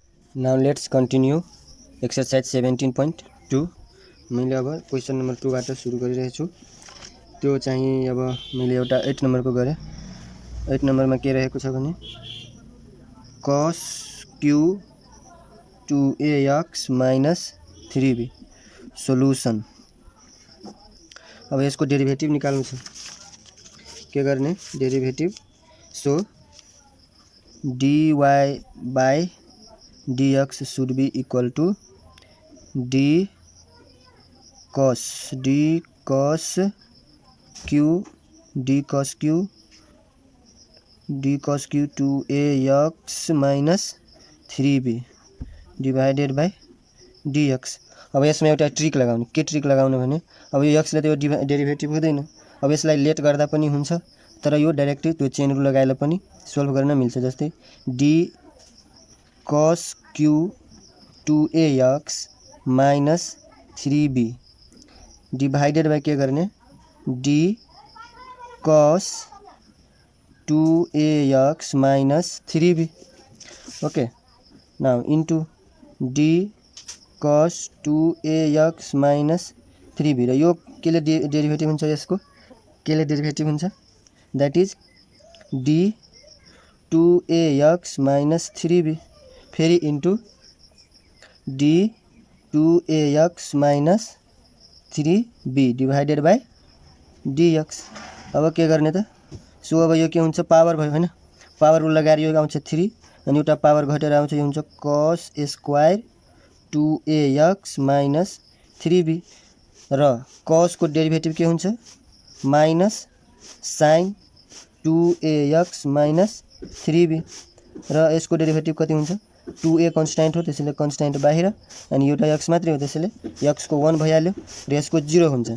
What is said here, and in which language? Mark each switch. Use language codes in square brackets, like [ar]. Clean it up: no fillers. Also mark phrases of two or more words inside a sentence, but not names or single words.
[en] Now let's continue exercise 17.2 [ne] मैले अब [en] question number [ne] 2 बाट सुरु गरिरहेको छु। त्यो चाहिँ अब मैले एउटा 8 नम्बरको गरे। 8 नम्बरमा के रहेको छ भने [en] cos q 2ax minus 3b [ne] सोलुसन। अब यसको डेरिभेटिभ निकाल्नु छ। के गर्ने [en] derivative so dy by dx should be equal to d cos q 2ax minus 3b divided by dx। [ne] अब यसमा एउटा ट्रिक लगाउने। के ट्रिक लगाउनु भने अब यो x ले त्यो डेरिभेटिभ हुँदैन। अब यसलाई लेट गर्दा पनि हुन्छ, तर यो डाइरेक्टली त्यो [en] chain rule [ne] लगाएर पनि सोल्भ गर्न मिल्छ। [en] जस्तै d cos q 2ax minus 3b divided by [ne] के गर्ने [en] d cos 2ax minus 3b। okay, now into d cos 2ax minus 3b [ne] र यो केले डेरिभेटिभ हुन्छ, यसको केले डेरिभेटिभ हुन्छ, [en] that is d 2ax minus 3b फेरि इन्टु d 2ax minus 3b divided by dx। [ne] अब के गर्ने त, सो अब यो के हुन्छ पावर भयो हैन, [en] power rule [ne] लगाएर यो आउँछ 3 अनि एउटा पावर घटेर आउँछ, यो हुन्छ [en] cos square 2ax minus 3b [ne] र cos को डेरिभेटिभ के हुन्छ [en] minus sin 2ax minus 3b [ne] र यसको डेरिभेटिभ कति हुन्छ 2a कन्स्ट्यान्ट हो, त्यसैले कन्स्ट्यान्ट बाहिर अनि एउटा x मात्रै हो, त्यसैले x को 1 भइहाल्यो र यसको 0 हुन्छ।